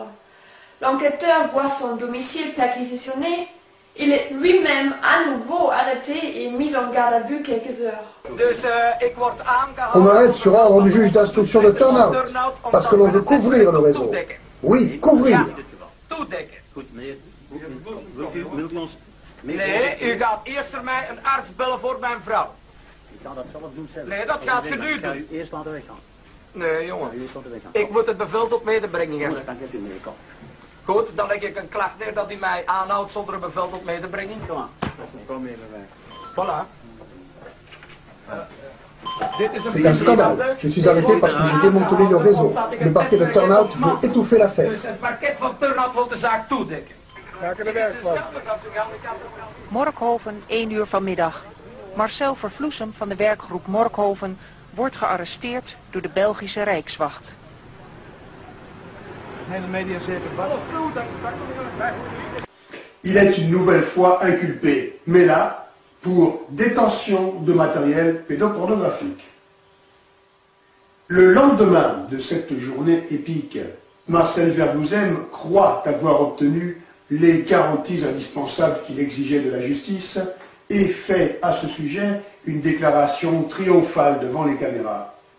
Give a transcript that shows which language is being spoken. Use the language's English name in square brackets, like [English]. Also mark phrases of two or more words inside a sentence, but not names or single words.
[French] L'enquêteur voit son domicile perquisitionné. Il est lui-même à nouveau arrêté et mis en garde à vue quelques heures. On m'arrête sur ordre du juge d'instruction de Turnhout, parce que l'on veut couvrir le réseau. Oui, couvrir. [Dutch] Nee, u gaat eerst voor mij een arts bellen voor mijn vrouw. Nee, dat gaat u nu doen. Nee, jongen. Ik moet het bevel tot medebrenging hebben. Goed, dan leg ik een klacht neer dat u mij aanhoudt zonder een bevel tot medebrenging. Kom mee bij mij. [French] Voilà. C'est un scandale. Je suis arrêté parce que j'ai démantelé le réseau. Le parquet de Turnhout veut étouffer l'affaire. [Dutch] Dus het parket van Turnhout wil de zaak toedekken. Morkhoven, 1 uur vanmiddag. Marcel Vervloesem van de werkgroep Morkhoven wordt gearresteerd door de Belgische Rijkswacht. [French] Il est une nouvelle fois inculpé, mais là, pour détention de matériel pédopornographique. Le lendemain de cette journée épique, Marcel Verdouzem croit avoir obtenu les garanties indispensables qu'il exigeait de la justice et fait à ce sujet une déclaration triomphale devant les caméras.